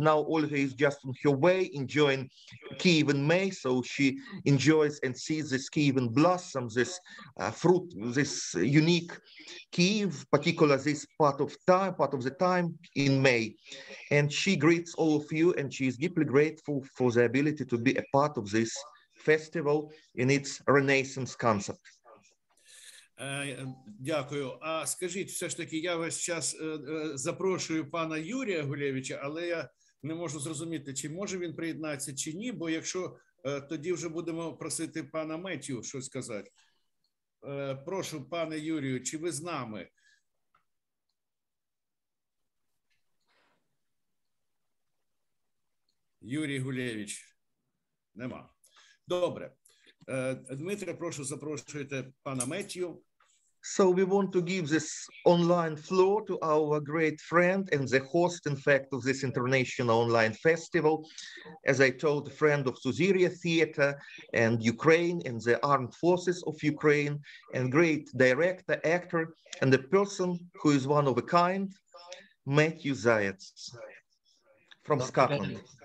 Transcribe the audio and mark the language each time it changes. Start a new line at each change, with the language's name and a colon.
English: Now Olga is just on her way enjoying Kyiv in May, so she enjoys and sees this Kyivan blossom, this fruit, this unique Kyiv, particularly this part of the time in May. And she greets all of you, and she is deeply grateful for the ability to be a part of this festival in its Renaissance concept.
Ukrainian: Дякую. А скажіть, все ж таки, я весь час запрошую пана Юрія Гулєвича, але я не можу зрозуміти, чи може він приєднатися, чи ні, бо якщо тоді вже будемо просити пана Меттю щось сказати. Прошу, пане Юрію, чи ви з нами? Юрій Гулєвич. Нема. Добре. Дмитре, прошу, запрошуйте пана Меттю.
English: So we want to give this online floor to our great friend and the host, in fact, of this international online festival. As I told, a friend of Suziria Theater and Ukraine and the armed forces of Ukraine, and great director, actor, and a person who is one of a kind, Matthew Zayats from Scotland.